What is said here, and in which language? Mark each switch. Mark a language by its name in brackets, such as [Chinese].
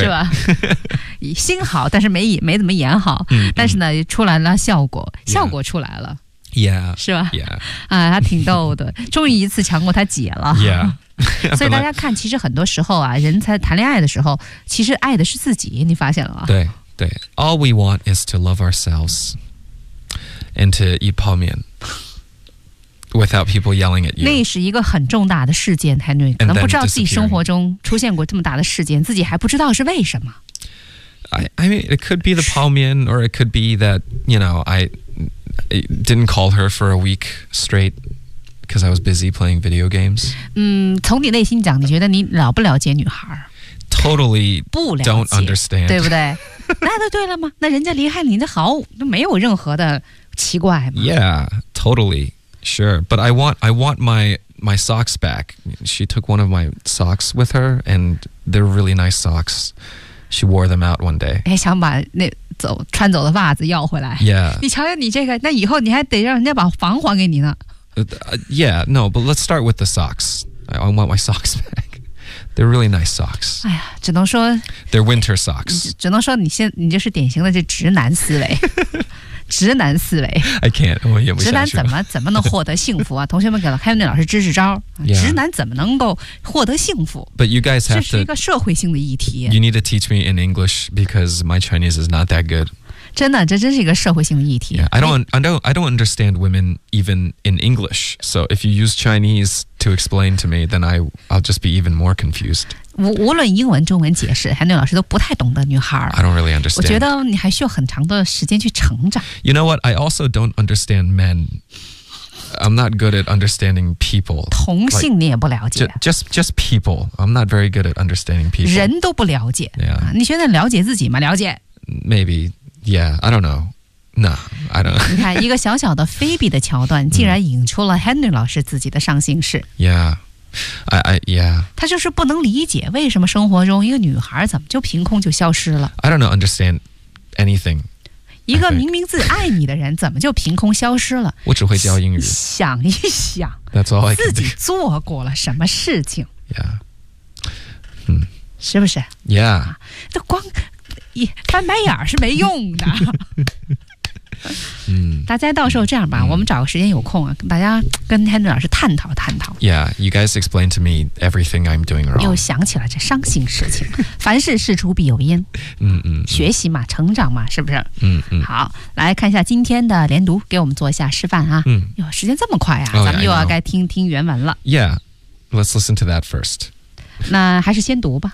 [Chinese] 是吧？心好，但是没怎么演好，嗯、但是呢，出来了效果出来了 [English] ，Yeah， [Chinese] 是吧 [English] ？Yeah， [Chinese] 啊，他挺逗的，终于一次强过他姐了 [English] ，Yeah， [Chinese] 所以大家看，其实很多时候啊，人才谈恋爱的时候，其实爱的是自己，你发现了吗？对对 [English] ，All we want is to love ourselves and to eat 泡面 without people yelling at you。 [Chinese] 那是一个很重大的事件 ，Henry 可能不知道自己生活中出现过这么大的事件，自己还不知道是为什么。 [English] I mean, it could be the 泡面, or it could be that, you know, I didn't call her for a week straight because I was busy playing video games. [Chinese] 嗯，从你内心讲，你觉得你了不了解女孩？ [English] Totally [Chinese] 不了解 [English] don't understand. [Chinese] 对不对？那就对了吗？那人家离开你的好，那没有任何的奇怪吗？ [English] Yeah, totally, sure. But I want my socks back. She took one of my socks with her, and they're really nice socks. She wore them out one day. [Chinese] 哎，想把那穿走的袜子要回来。 [English] Yeah. [Chinese] 你瞧瞧你这个，那以后你还得让人家把房还给你呢。 [English] Yeah, no, but let's start with the socks. I want my socks back. They're really nice socks. [Chinese] 哎呀，只能说。 [English] They're winter socks. [Chinese] 只能说你就是典型的这直男思维。直男思维。 [English] I can't, [Chinese] 我演不下去了。直男怎么能获得幸福啊？同学们给了 Henry 老师支支招。 [English] Yeah. [Chinese] 直男怎么能够获得幸福 [English] ？But you guys have to. [Chinese] 这是一个社会性的议题。 [English] You need to teach me in English because my Chinese is not that good. [Chinese] 真的，这真是一个社会性的议题。 [English] Yeah. I don't understand women even in English. So if you use Chinese to explain to me, then I'll just be even more confused. [Chinese] 无论英文、中文解释 ，Henry 老师都不太懂得女孩。 [English] I don't really understand. [Chinese] 我觉得你还需要很长的时间去成长。 [English] You know what? I also don't understand men. I'm not good at understanding people. [Chinese] 同性你也不了解。 [English] Like, just people. I'm not very good at understanding people. [Chinese] 人都不了解。 [English] Yeah. [Chinese] 你觉得了解自己吗？了解。 [English] Maybe. Yeah. I don't know. No. I don't. [Chinese] 你看一个小小的菲比的桥段，竟然引出了 Henry 老师自己的伤心事。 [English] Yeah. I yeah. [Chinese] 他就是不能理解为什么生活中一个女孩怎么就凭空就消失了。 [English] I don't know, understand anything. [Chinese] 一个明明自己爱你的人怎么就凭空消失了我只会教英语想一想 [English] That's all I can do. [Chinese] 自己做过了什么事情、 [English] yeah. [Chinese] 是不是 [English] yeah、 [Chinese] 啊、光翻白眼是没用的大家到时候这样吧、我们找个时间有空、大家跟 Henry 老师探讨 [English] Yeah, you guys explain to me everything I'm doing wrong [Chinese] 又想起了这伤心事情凡事事出必有因学习嘛成长嘛是不是好来看一下今天的连读给我们做一下示范啊、时间这么快啊、咱们又要该听原文了 [English] Yeah, let's listen to that first [Chinese] 那还是先读吧。